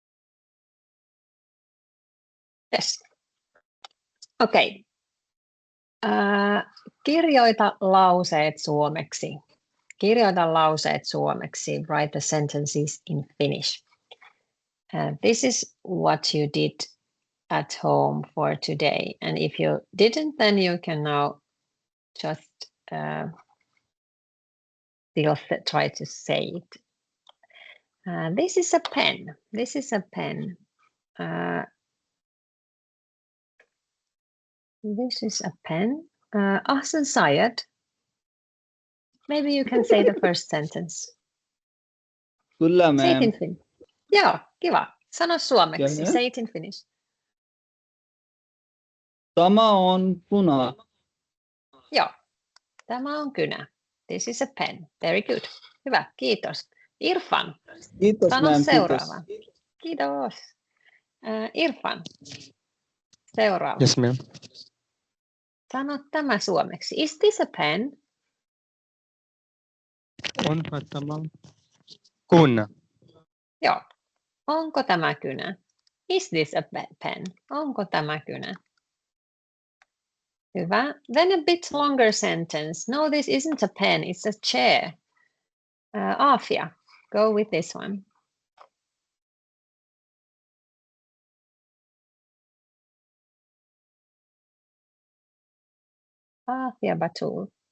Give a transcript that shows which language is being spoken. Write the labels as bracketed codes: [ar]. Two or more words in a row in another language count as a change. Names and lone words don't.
[en] Yes. Okay. [fi] Kirjoita lauseet suomeksi. Kirjoita lauseet suomeksi. [en] Write the sentences in Finnish. This is what you did at home for today. And if you didn't, then you can now just still try to say it. This is a pen. This is a pen. This is a pen. Ahsan Sayed. Maybe you can say the first sentence. [fi] Kyllä, [en] Say it ma'am. in [fi] Finnish. Joo, kiva. Sano suomeksi. Kyllä. [en] Say it in Finnish. [fi] Tämä on puna. Joo. Tämä on kynä. [en] This is a pen. Very good. [fi] Hyvä, kiitos. Irfan. Kiitos, Sano [en] ma'am. [fi] seuraava. Kiitos. Irfan. Seuraava. [en] Yes, ma'am. [fi] Sano tämä suomeksi. [en] Is this a pen? [fi] Onko tämä kunna? Joo. Onko tämä kynä? [en] Is this a pen? [fi] Onko tämä kynä? Hyvä. [en] Then a bit longer sentence. No, this isn't a pen. It's a chair. Afia, go with this one. Afia Batul.